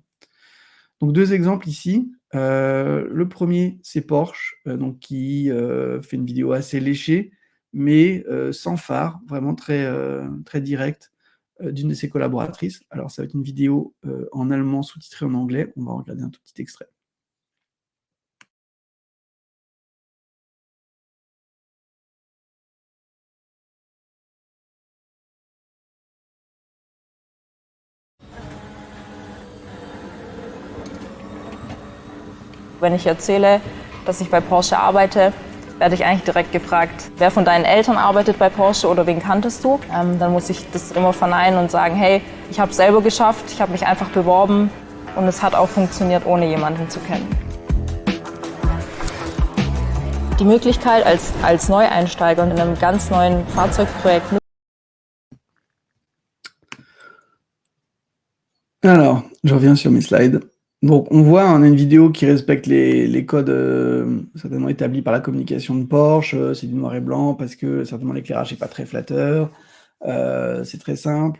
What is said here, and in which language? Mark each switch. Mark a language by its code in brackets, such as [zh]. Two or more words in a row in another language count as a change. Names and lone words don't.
[fr] Donc 2 exemples ici. Le premier, c'est Porsche, donc qui fait une vidéo assez léchée, mais sans phare, vraiment très, très directe, d'une de ses collaboratrices. Alors ça va être une vidéo en allemand sous-titrée en anglais. On va regarder un tout petit extrait. [de] Wenn ich erzähle, dass ich bei Porsche arbeite, werde ich eigentlich direkt gefragt, wer von deinen Eltern arbeitet bei Porsche oder wen kanntest du? Dann muss ich das immer verneinen und sagen, hey, ich habe es selber geschafft, ich habe mich einfach beworben und es hat auch funktioniert, ohne jemanden zu kennen. Die Möglichkeit als Neueinsteiger in einem ganz neuen Fahrzeugprojekt. [fr] Alors, je reviens sur mes slides. Donc, on voit, on a une vidéo qui respecte les codes certainement établis par la communication de Porsche. C'est du noir et blanc parce que certainement l'éclairage n'est pas très flatteur. C'est très simple.